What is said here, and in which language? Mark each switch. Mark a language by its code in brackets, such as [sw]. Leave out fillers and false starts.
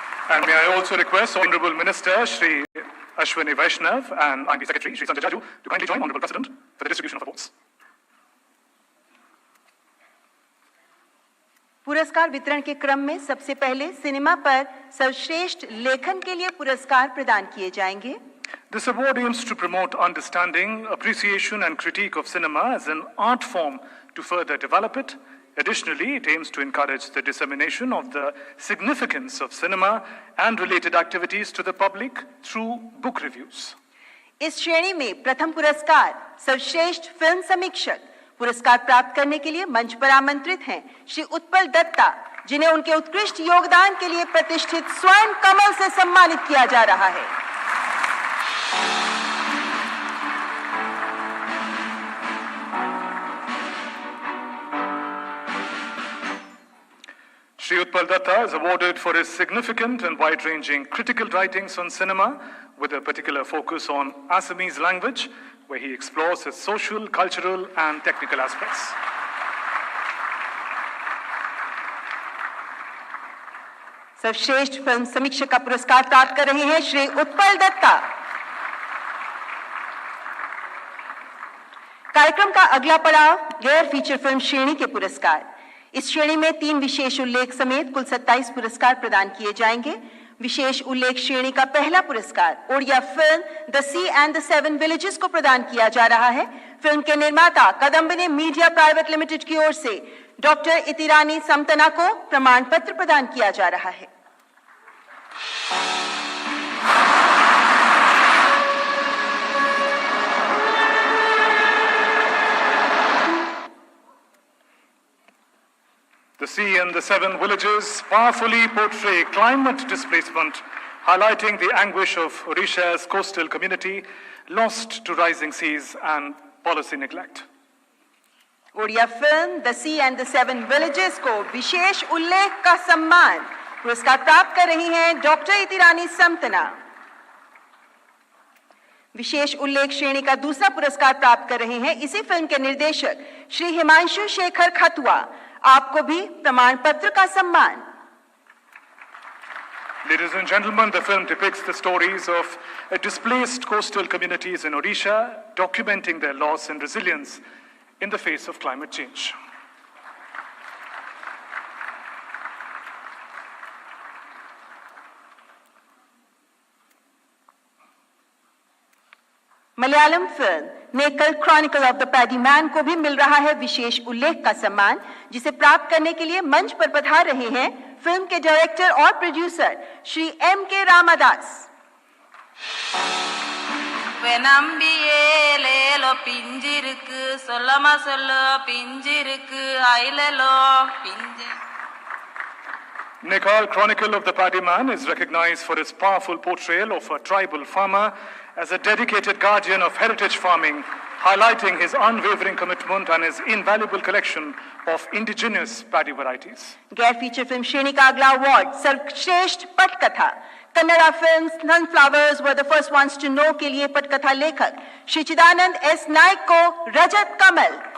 [en] And may I also request Honorable Minister Shri Ashwini Vaishnav and IB Secretary Shri Sanjay Jaju to kindly join Honorable President for the distribution of awards. [hi] पुरस्कार वितरण के क्रम में सबसे पहले cinema पर सर्वश्रेष्ठ लेखन के लिए पुरस्कार प्रदान किए जाएंगे. [en] This award aims to promote understanding, appreciation, and critique of cinema as an art form to further develop it. Additionally, it aims to encourage the dissemination of the significance of cinema and related activities to the public through book reviews. [hi] इस श्रेणी में प्रथम पुरस्कार सर्वश्रेष्ठ film समीक्षक पुरस्कार प्राप्त करने के लिए मंच पर आमंत्रित हैं श्री उत्पल दत्ता, जिन्हें उनके उत्कृष्ट योगदान के लिए प्रतिष्ठित स्वर्ण कमल से सम्मानित किया जा रहा है। [en] Shri Utpal Datta is awarded for his significant and wide-ranging critical writings on cinema, with a particular focus on Assamese language, where he explores its social, cultural, and technical aspects. [hi] सर्वश्रेष्ठ फिल्म समीक्षक का पुरस्कार प्राप्त कर रहे हैं श्री उत्पल दत्ता। कार्यक्रम का अगला पड़ाव गैर फीचर फिल्म श्रेणी के पुरस्कार। इस श्रेणी में 3 विशेष उल्लेख समेत कुल 27 पुरस्कार प्रदान किए जाएंगे। विशेष उल्लेख श्रेणी का पहला पुरस्कार Odia film the C and the 7 villages को प्रदान किया जा रहा है। फिल्म के निर्माता कदम्बिनी मीडिया प्राइवेट लिमिटेड की ओर से डॉक्टर इतिरानी समतना को प्रमाण पत्र प्रदान किया जा रहा है। [en] The Sea and the 7 Villages powerfully portray climate displacement, highlighting the anguish of Odisha's coastal community lost to rising seas and policy neglect. [hi] Odia film the C and the 7 villages को विशेष उल्लेख का सम्मान पुरस्कार प्राप्त कर रही हैं डॉक्टर इतिरानी समतना। विशेष उल्लेख श्रेणी का दूसरा पुरस्कार प्राप्त कर रहे हैं इसी फिल्म के निर्देशक श्री हिमांशु शेखर खतुआ। आपको भी प्रमाण पत्र का सम्मान। [en] Ladies and gentlemen, the film depicts the stories of displaced coastal communities in Odisha, documenting their loss and resilience in the face of climate change. [hi] Malayalam film नेकल Chronicle of the paddy man को भी मिल रहा है विशेष उल्लेख का सम्मान, जिसे प्राप्त करने के लिए मंच पर पधार रहे हैं फिल्म के डायरेक्टर और प्रोड्यूसर श्री M.K. रामादास। வெனம்பியேலேலோ பிஞ்சிருக்கு சொல்லமா சொல்லோ பிஞ்சிருக்கு ஐலலோ பிஞ்சு. [en] Nekal Chronicle of the Paddy Man is recognized for its powerful portrayal of a tribal farmer as a dedicated guardian of heritage farming, highlighting his unwavering commitment and his invaluable collection of indigenous paddy varieties. [hi] गैर feature film श्रेणी का अगला award सर्वश्रेष्ठ पटकथा। Kannada film sunflowers were the first ones to know के लिए पटकथा लेखक श्री चिदानंद एस नायक को रजत कमल।